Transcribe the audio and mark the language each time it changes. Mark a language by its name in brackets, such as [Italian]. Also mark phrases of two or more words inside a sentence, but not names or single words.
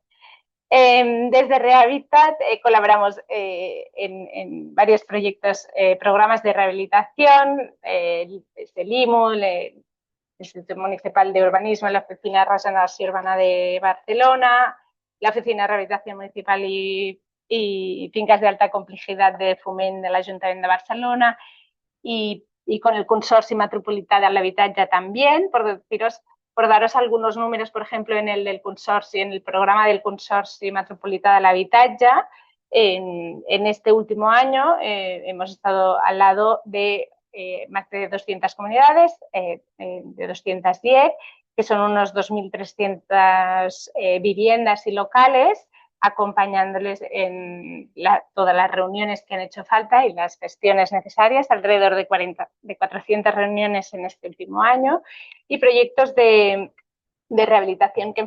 [Spanish] Desde Rehabitat colaboramos en varios proyectos, programas de rehabilitación, desde el IMU, el Instituto Municipal de Urbanismo, la Oficina de Regeneració Urbana de Barcelona, la Oficina de Rehabilitación Municipal y Fincas de Alta Complejidad de Foment de l'Ajuntament de Barcelona, y con el Consorci Metropolità de l'Habitatge también, por daros algunos números, por ejemplo, en el consorcio, en el programa del Consorci Metropolità de l'Habitatge, en este último año hemos estado al lado de más de 200 comunidades, de 210, que son unos 2.300 viviendas y locales, acompañándoles en todas las reuniones que han hecho falta y las gestiones necesarias, alrededor de 400 reuniones en este último año, y proyectos de rehabilitación que en